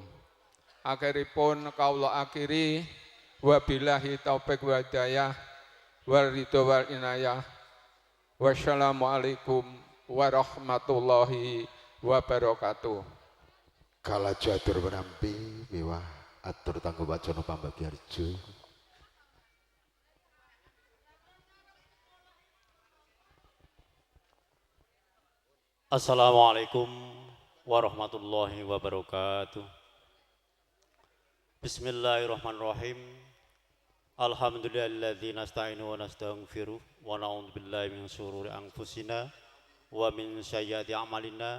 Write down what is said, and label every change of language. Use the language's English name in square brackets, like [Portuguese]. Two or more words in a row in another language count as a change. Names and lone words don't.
[Javanese] Akhiripun kawula akhiri [Arabic] وبالله التوفيق والهداية والرضا والعناية. والسلام عليكم ورحمة الله وبركاته. [Javanese] Kalajo atur menampi miwah atur tanggo wacana pambagiarjo. [Arabic] السلام عليكم ورحمة الله وبركاته. بسم الله الرحمن الرحيم. الحمد لله الذي نستعين ونستغفره ونعوذ بالله من شرور أنفسنا ومن سيئات أعمالنا.